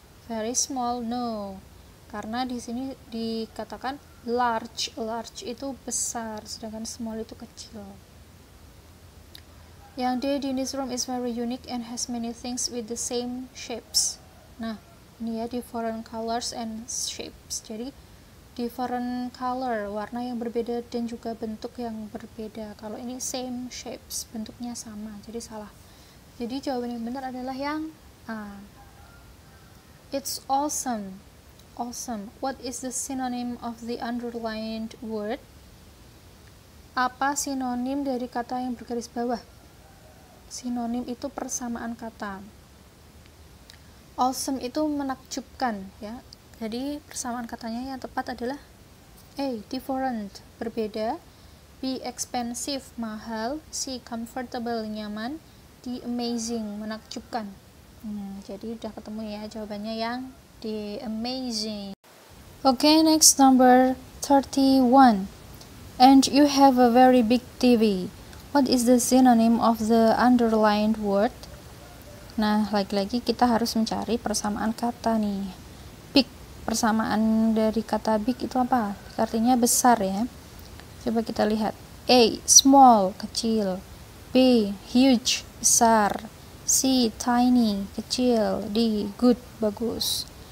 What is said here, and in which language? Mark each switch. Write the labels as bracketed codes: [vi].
[en] Very small, no, [id] karena di sini dikatakan large itu besar, sedangkan small itu kecil. [en] Yang D. Dini's room is very unique and has many things with the same shapes. [id] Nah, ini ya, [en] different colors and shapes. [id] Jadi different color, warna yang berbeda dan juga bentuk yang berbeda. Kalau ini same shapes, bentuknya sama, jadi salah. Jadi jawaban yang benar adalah yang A. [en] It's awesome. Awesome. What is the synonym of the underlined word? [id] Apa sinonim dari kata yang bergaris bawah? Sinonim itu persamaan kata. Awesome itu menakjubkan ya. Jadi persamaan katanya yang tepat adalah A. Different, berbeda. B. Expensive, mahal. C. Comfortable, nyaman. D. Amazing, menakjubkan. Jadi udah ketemu ya jawabannya yang D. [en] Amazing. Okay, next, number 31. And you have a very big TV. What is the synonym of the underlined word? [id] Nah, lagi-lagi kita harus mencari persamaan kata nih. Big, persamaan dari kata big itu apa? Artinya besar ya. Coba kita lihat. A. Small, kecil. B. Huge, besar. C. Tiny, kecil. D. Good, bagus.